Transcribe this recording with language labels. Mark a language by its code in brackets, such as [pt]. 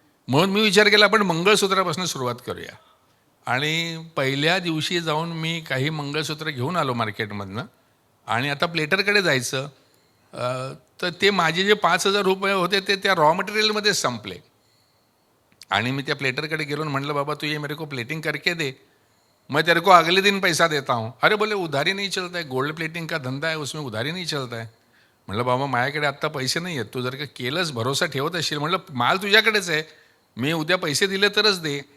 [mr] म्हणून मी विचार केला आपण मंगळसूत्रापासून सुरुवात करूया. आणि पहिल्या दिवशी जाऊन मी काही मंगळसूत्र घेऊन आलो मार्केटमधनं. आणि आता प्लेटरकडे जायचं तर ते माझे जे 5,000 रुपये होते ते त्या रॉ मटेरियलमध्येच संपले. आणि मी त्या प्लेटरकडे गेलो आणि म्हटलं, बाबा [hi] तू ये मेरे को प्लेटिंग करके दे, मैं तेरे को अगले दिन पैसा देता हूँ. अरे बोले उधारी नहीं चलता है, गोल्ड प्लेटिंग का धंदा है, उसमें उधारी नहीं चलता है. [mr] म्हटलं बाबा माझ्याकडे आत्ता पैसे नाही आहेत, तू जर का केलंच, भरोसा ठेवत असशील, म्हटलं माल तुझ्याकडेच आहे, मी उद्या पैसे दिले तरच दे.